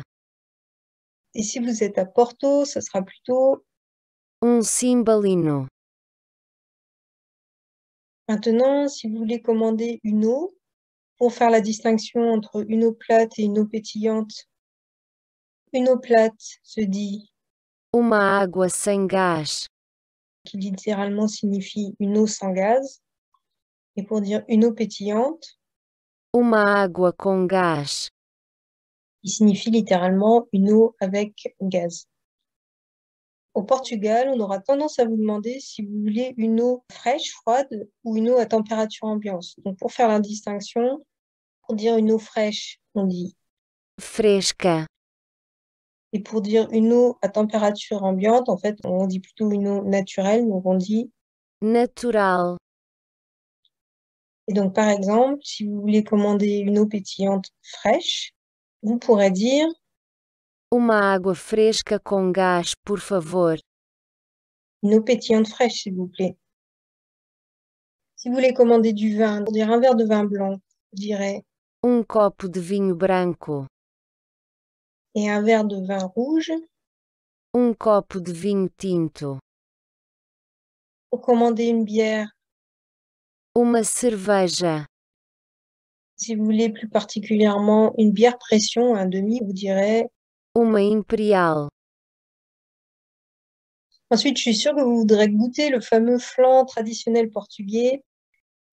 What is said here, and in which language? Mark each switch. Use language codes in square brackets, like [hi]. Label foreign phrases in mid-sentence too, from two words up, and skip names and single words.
[fr] Et si vous êtes à Porto, ça sera plutôt. Cimbalino. Maintenant, si vous voulez commander une eau, pour faire la distinction entre une eau plate et une eau pétillante, une eau plate se dit, [pt] Uma água sem gás. [fr] qui littéralement signifie une eau sans gaz. Et pour dire une eau pétillante, [pt] Uma água com gás. [fr] qui signifie littéralement une eau avec gaz. Au Portugal, on aura tendance à vous demander si vous voulez une eau fraîche, froide ou une eau à température ambiante. Donc, pour faire la distinction, pour dire une eau fraîche, on dit. Fresca. Et pour dire une eau à température ambiante, en fait, on dit plutôt une eau naturelle, donc on dit. Natural. Et donc, par exemple, si vous voulez commander une eau pétillante fraîche, vous pourrez dire. [pt] Uma água fresca com gás, por favor. [fr] Une eau pétillante fraîche, s'il vous plaît. Si vous voulez commander du vin, pour dire un verre de vin blanc, vous direz. [pt] Copo de vinho branco. [fr] Et un verre de vin rouge. [pt] Copo de vinho tinto. [fr] Pour commander une bière, [pt] Uma cerveja. [fr] si vous voulez plus particulièrement une bière pression, un demi, vous direz. [pt] Uma imperial. [fr] Ensuite, je suis sûre que vous voudrez goûter le fameux flan traditionnel portugais.